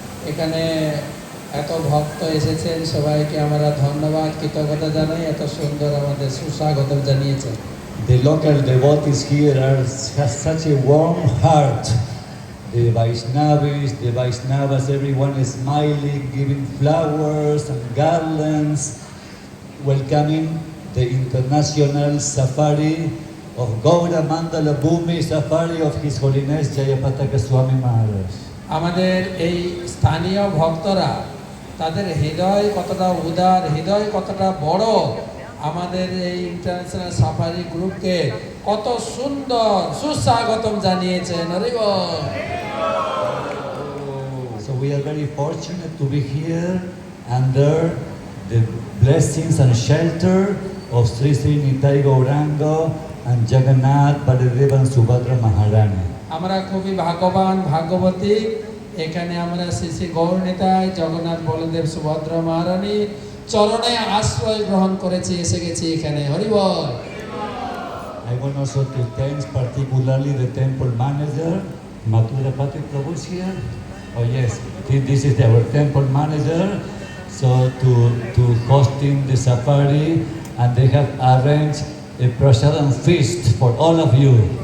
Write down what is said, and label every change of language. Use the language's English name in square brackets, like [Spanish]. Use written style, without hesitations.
[Bangla] এখানে এত ভক্ত এসেছেন, সবাইকে আমরা ধন্যবাদ কৃতজ্ঞতা জানাই, এত সুন্দর আমাদের সুস্বাগত জানিয়েছেন। [English] The local devotees here have such a warm heart. The Vaishnavas, everyone is smiling, giving flowers and garlands, welcoming the international safari of Gaura Mandala Bhumi Safari of His Holiness Jayapataka Swami Maharaj. [Bangla] আমাদের এই স্থানীয় ভক্তরা, তাদের হৃদয় কতটা উদার, হৃদয় কতটা বড়, আমাদের এই ইন্টারন্যাশনাল সাফারি গ্রুপকে কত সুন্দর সুস্বাগতম জানিয়েছেন। হরি বল। [English] So we are very fortunate to be here under the blessings and shelter of Sri Sri Nitai Gauranga and Jagannath Baladev and Subhadra Maharani. [Bangla] আমরা খুবই ভাগ্যবান, ভাগ্যবতী। এখানে আমরা শ্রী শ্রী গৌর নিতাই, জগন্নাথ বলদেব, সুভদ্রা মহারানী চরণে আশ্রয় গ্রহণ করেছি, এসে গেছি এখানে। হরি বল। [English] I want also to thank particularly the temple manager, Mathura Pati Prabhu is here. Oh yes, this is our temple manager. So to hosting the safari, and they have arranged a prasadam feast for all of you.